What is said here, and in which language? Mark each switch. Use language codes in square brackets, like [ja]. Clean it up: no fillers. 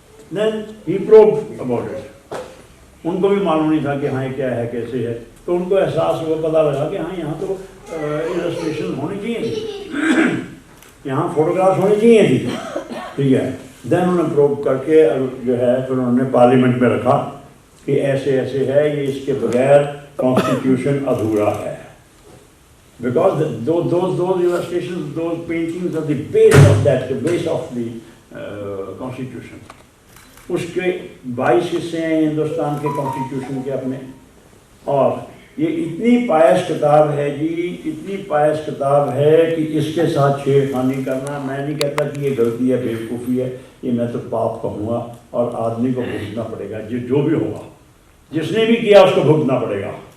[en] Then he probe about it. [hi] उनको भी मालूम नहीं था कि हाँ ये क्या है कैसे है, तो उनको एहसास हुआ, पता लगा कि हाँ यहाँ तो इलस्ट्रेशन होनी चाहिए थी, यहाँ फोटोग्राफ्स होनी चाहिए थी, ठीक है। देन उन्होंने प्रोब करके जो है फिर उन्होंने पार्लियामेंट में रखा कि ऐसे ऐसे है, ये इसके बगैर कॉन्स्टिट्यूशन अधूरा है। [en] Because those illustrations, those paintings are the base of that, the base of the constitution. [hi] उसके 22 हिस्से हैं हिंदुस्तान के कॉन्स्टिट्यूशन के अपने, और ये इतनी पायस किताब है जी, इतनी पायस किताब है कि इसके साथ छेड़खानी करना, मैं नहीं कहता कि ये गलती है, बेवकूफ़ी है, ये मैं तो पाप कहूँगा, और आदमी को भुगतना पड़ेगा, जो भी होगा, जिसने भी किया उसको भुगतना पड़ेगा।